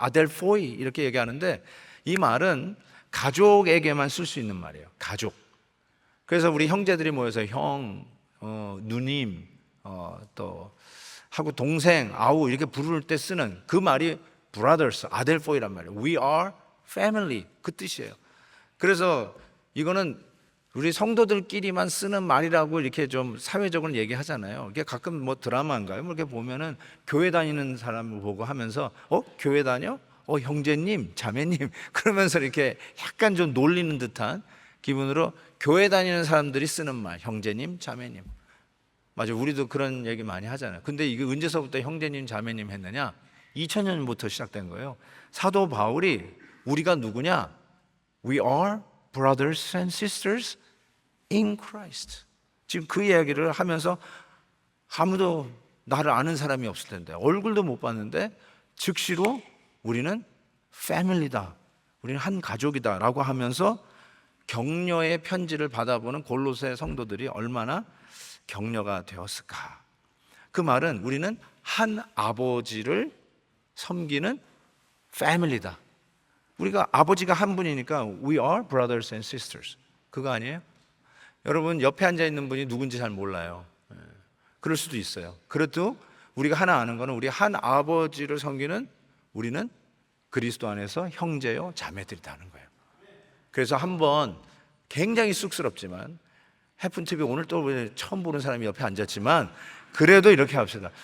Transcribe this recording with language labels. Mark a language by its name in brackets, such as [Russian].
[Korean] 아델포이 이렇게 얘기하는데, 이 말은 가족에게만 쓸 수 있는 말이에요. 가족. 그래서 우리 형제들이 모여서 형, 누님, 또 하고 동생, 아우 이렇게 부를 때 쓰는 그 말이 brothers, 아델포이란 말이에요. [English] We are family [Korean] 그 뜻이에요. 그래서 이거는 우리 성도들끼리만 쓰는 말이라고 이렇게 좀 사회적으로 얘기하잖아요. 이게 가끔 뭐 드라마인가요? 뭐 이렇게 보면은 교회 다니는 사람을 보고 하면서 교회 다녀? 형제님, 자매님 그러면서 이렇게 약간 좀 놀리는 듯한 기분으로 교회 다니는 사람들이 쓰는 말, 형제님, 자매님. 맞아요. 우리도 그런 얘기 많이 하잖아요. 근데 이게 언제서부터 형제님, 자매님 했느냐? 2000년부터 시작된 거예요. 사도 바울이 우리가 누구냐? [English] We are brothers and sisters in Christ. [Korean] 지금 그 이야기를 하면서 아무도 나를 아는 사람이 없을 텐데, 얼굴도 못 봤는데 즉시로 우리는 패밀리다, 우리는 한 가족이다 라고 하면서 격려의 편지를 받아보는 골로새 성도들이 얼마나 격려가 되었을까. 그 말은 우리는 한 아버지를 섬기는 패밀리다. 우리가 아버지가 한 분이니까 [English] We are brothers and sisters. [Korean] 그거 아니에요? 여러분 옆에 앉아 있는 분이 누군지 잘 몰라요. 그럴 수도 있어요. 그래도 우리가 하나 아는 거는 우리 한 아버지를 섬기는 우리는 그리스도 안에서 형제요 자매들이라는 거예요. 그래서 한번 굉장히 쑥스럽지만, 해픈 TV 오늘 또 처음 보는 사람이 옆에 앉았지만 그래도 이렇게 합시다.